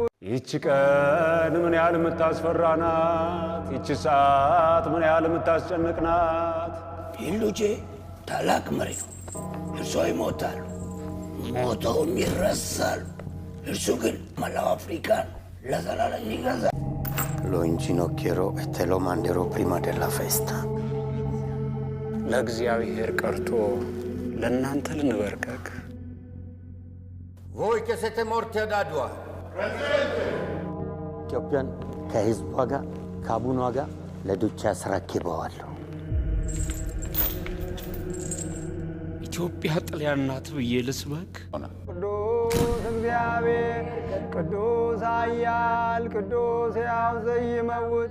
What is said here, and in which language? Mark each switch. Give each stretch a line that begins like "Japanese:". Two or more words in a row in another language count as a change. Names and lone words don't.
Amharic: ይህች ቀን ምን ያህል የምታስፈራናት! ይህች ሰዓት ምን ያህል የምታስጨንቅናት! ይህ ልጄ ታላቅ መሪ ነው። እርሶ ይሞታሉ፣ ሞተውም ይረሳሉ። እርሱ ግን መላው አፍሪካን ለዘላለም ይገዛል።
Italian: Lo inginocchierò e te lo manderò prima della festa.
Amharic: ለእግዚአብሔር ቀርቶ ለእናንተ ልንበርከክ።
Italian: Voi che siete morti ad Adua.
Amharic: ኢትዮጵያን ከህዝቧ ጋር ከአቡኗ ጋር ለዱቻ አስረክበዋለሁ። ኢትዮጵያ ጣሊያን ናት ብዬ ልስበክ?
Geez: ቅዱስ እግዚአብሔር ቅዱስ ኃያል ቅዱስ ሕያው ዘይመውት።